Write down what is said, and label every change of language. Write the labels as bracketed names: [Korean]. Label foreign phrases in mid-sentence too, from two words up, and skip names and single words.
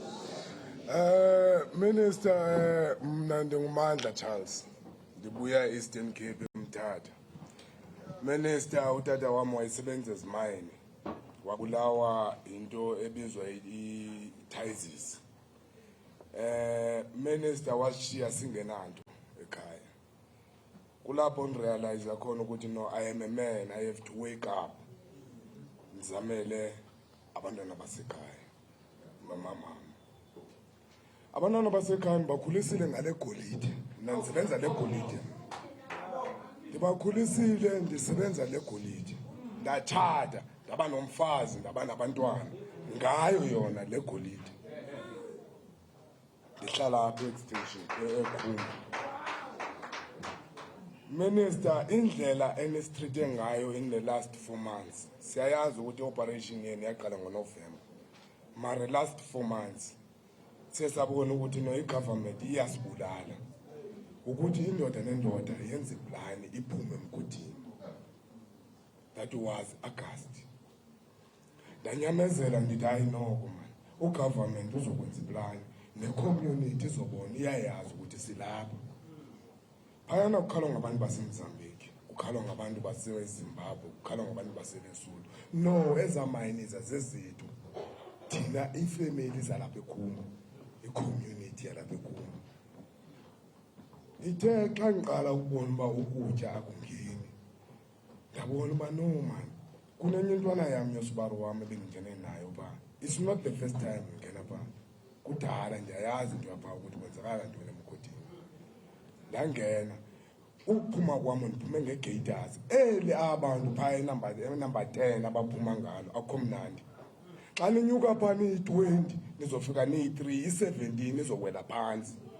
[Xhosa] Minister, mna ndingumandla Charles, ndibuya Eastern Cape Mthatha. [Zulu] Minister, utata wami wayesebenza ezimayini, wabulawa into ebizwa i-tizes. Minister washiya singenanto ekhaya. Kulapho ngirealize khona ukuthi no, [English] I am a man, I have to wake up. [Zulu] Ngizamele abantwana basekhaya, mama. Abantwana basekhaya bakhulisile ngale golide, mina ngisebenza le golide. [Xhosa] Ndibakhulisile ndisebenza le golide. Ndathatha, ndaba nomfazi, ndaba nabantwana. Ngayo yona le golide. Ndihlala apha extension ekhulu. Minister, indlela enistreete ngayo [English] in the last 4 months. [Zulu] Siyayazi ukuthi operation yeni yaqala ngoNovember. Mara [English] last 4 months [Zulu] sesabona ukuthi no igovernment iyasibulala. Ukuthi indoda nendoda yenza iplan iphume emgodini. [English] That was August. [Xhosa] Ndanyamezela ndithi hayi noko man. [Zulu] ugovernment uzokwenza iplan necommunity izobona iyayazi ukuthi silapha phayana kukhalwa ngabantu baseMozambique kukhalwa ngabantu baseZimbabwe kukhalwa ngabantu baseLesotho no ezamayini zazezethu thina ifamily zalapha ekhulu icommunity yalapha ekhulu [Xhosa] ithe xa ngiqala ukubona uba ukutya akungeni ndabona uba no man kunenye intwana yam yosibaru wam ebendingene nayo phaa [English] it's not the first time [Xhosa] ngingena phaa kudala ndiyayazi into yaphaa ukuthi kwenzakala ntoni emgodini ndangena ukuphuma kwam ndiphume ngegaters eli abantu phaa enumber 10 abaphuma ngalo akho mnandi xa ninyuka phaa niyi-20 nizofika niyi-3 i-17 izowela phantsi